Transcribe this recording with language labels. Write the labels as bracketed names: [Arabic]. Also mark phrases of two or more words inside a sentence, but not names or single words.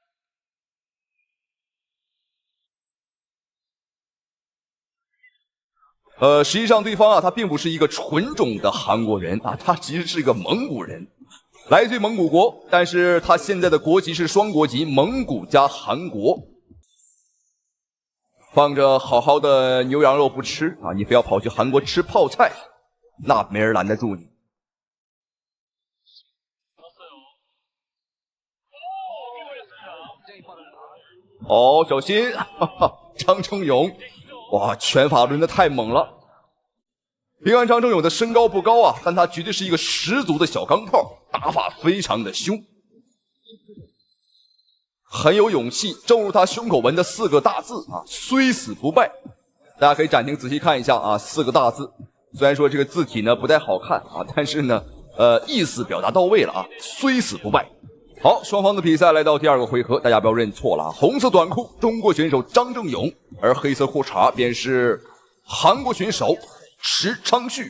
[Chinese] 實際上對方他並不是一個純種的韓國人啊，他其實是一個蒙古人，來自於蒙古國，但是他現在的國籍是雙國籍，蒙古加韓國。放着好好的牛羊肉不吃啊，你非要跑去韓國吃泡菜，那沒人攔得住你。小心，張正勇，哇，拳法抡得太猛了。別看張正勇的身高不高啊，但他絕对是一個十足的小鋼炮，打法非常的兇。很有勇氣，正如他胸口紋的4 個大字啊，雖死不敗。大家可以暫停仔細看一下啊，4個大字。雖然說這個字體呢不太好看啊，但是呢，意思表達到位了啊，雖死不敗。好，雙方的比賽來到第2個回合，大家不要認錯了啊。紅色短褲中國選手張正勇，而黑色褲衩便是韓國選手池昌旭。